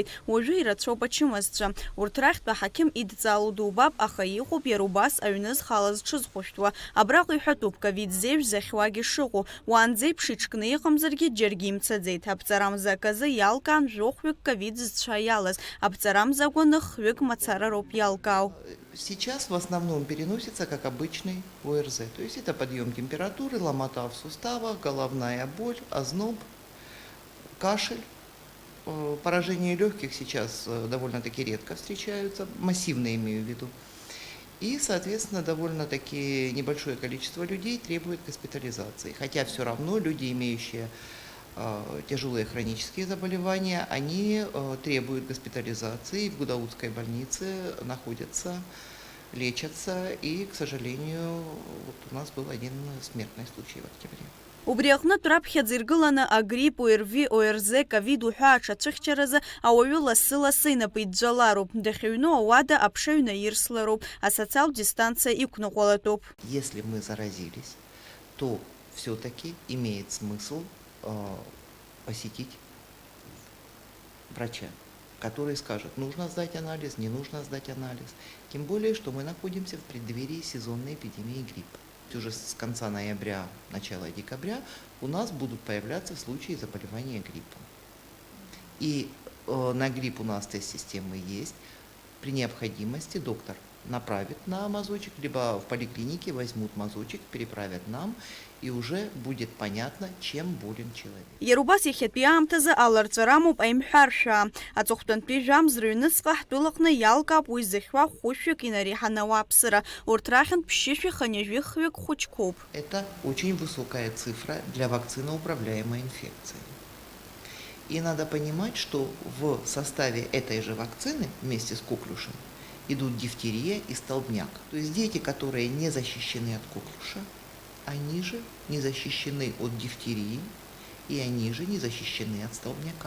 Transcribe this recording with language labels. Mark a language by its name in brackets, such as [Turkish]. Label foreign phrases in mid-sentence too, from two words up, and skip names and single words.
[Abkhazian] Уажәы ирацәоуп ачымазцәа. Урҭ рахьтә аҳақьым идҵаало дубап, аха иҟоуп иара убас аҩны зхалаз ҽызхәышәтәуа. Абраҟа иҳәатәуп ковид зеиԥш захьуагьы шыҟоу. Уаанӡеиԥш иҽкны иҟамзаргьы џьаргьы имцаӡеит. Аԥҵарамза аказы ялкаан жәохәҩык ковид зцәа иалаз. Аԥҵарамза агәаны хҩык мацара роуп иалкаау. [Russian] Сейчас в основном переносится как обычный ОРЗ. То есть это подъем температуры, ломота в суставах, головная боль, озноб, кашель. Поражения легких сейчас довольно-таки редко встречаются, массивно имею в виду. И, соответственно, довольно-таки небольшое количество людей требует госпитализации. Хотя все равно люди, имеющие тяжелые хронические заболевания, они требуют госпитализации, в Гудаутской больнице находятся, лечатся, и, к сожалению, вот у нас был один смертный случай в октябре. [Abkhazian] Убри аҟнытә раԥхьаӡа иргыланы агрипп, ОРВИ, ОРЗ, ковид уҳәа аҽацәыхьчаразы ауаҩы лассы-лассы инапы иӡәӡәалароуп. Дахьыҩну ауада аԥша ҩнаирслароуп, асоциалтә дистанциа иқәныҟәалатәуп. [Russian] Если мы заразились, то все-таки имеет смысл посетить врача, который скажет, нужно сдать анализ, не нужно сдать анализ. Тем более, что мы находимся в преддверии сезонной эпидемии гриппа. Уже с конца ноября, начала декабря у нас будут появляться случаи заболевания гриппом. И на грипп у нас тест-системы есть. При необходимости доктор направит на мазочек, либо в поликлинике возьмут мазочек, переправят нам, и уже будет понятно, чем болен человек. [Abkhazian] Иара убас иахьатәи аамҭазы аларҵәара амоуп аимҳәаршәаа. Аҵыхәтәантәи жәамзра ҩныҵҟа ҳтәылаҟны иалкаап уи зыхьуа хәышәҩык инареиҳаны ауааԥсыра. Урҭ рахьынтә ԥшьышәи хынҩажәи хҩык хәыҷқәоуп. [Russian] Это очень высокая цифра для вакциноуправляемой инфекции. И надо понимать, что в составе этой же вакцины вместе с коклюшем идут дифтерия и столбняк. То есть дети, которые не защищены от коклюша, они же не защищены от дифтерии, и они же не защищены от столбняка.